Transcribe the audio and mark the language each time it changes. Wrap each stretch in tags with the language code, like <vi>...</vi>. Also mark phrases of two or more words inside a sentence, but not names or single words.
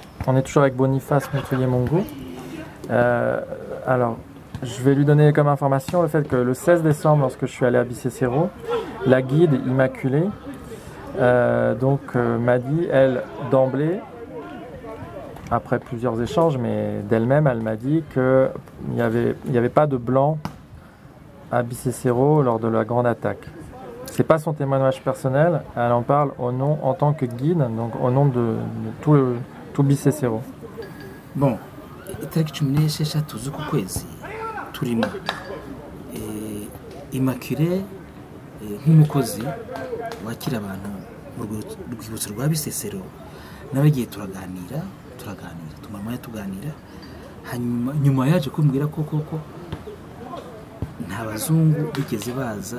<fr>On est toujours avec Boniface Montouillet-Mongo. Alors, je vais lui donner comme information le fait que le 16 décembre, lorsque je suis allé à Bicécero, la guide Immaculée m'a dit, elle, d'emblée, après plusieurs échanges, mais d'elle-même, elle m'a dit qu'il n'y avait pas de blanc à Bicécero lors de la grande attaque. C'est pas son témoignage personnel, elle en parle en tant que guide, donc au nom de tout Bicécero. Bon,</fr> <rw>itariki 16 z'uku kwezi turimo Immaculée nk'umukozi wakira abantu mu rwibutso rwa Bisesero n'abagiye turaganira tumamaya tuganira hanyuma nyuma yaje kumbwira ko nta bazungu bigeze baza.</rw>